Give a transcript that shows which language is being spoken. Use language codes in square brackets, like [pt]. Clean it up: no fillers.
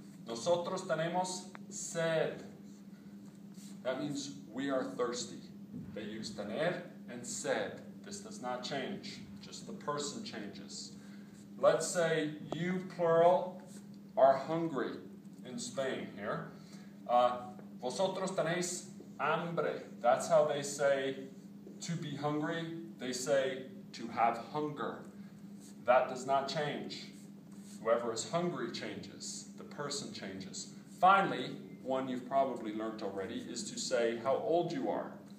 [es] Nosotros tenemos sed. [en] That means we are thirsty. They use tener and sed. This does not change. Just the person changes. Let's say you, plural, are hungry. In Spain here. [es] Vosotros tenéis hambre. [en] That's how they say to be hungry. They say to have hunger. That does not change. Whoever is hungry changes. The person changes. Finally, one you've probably learned already is to say how old you are.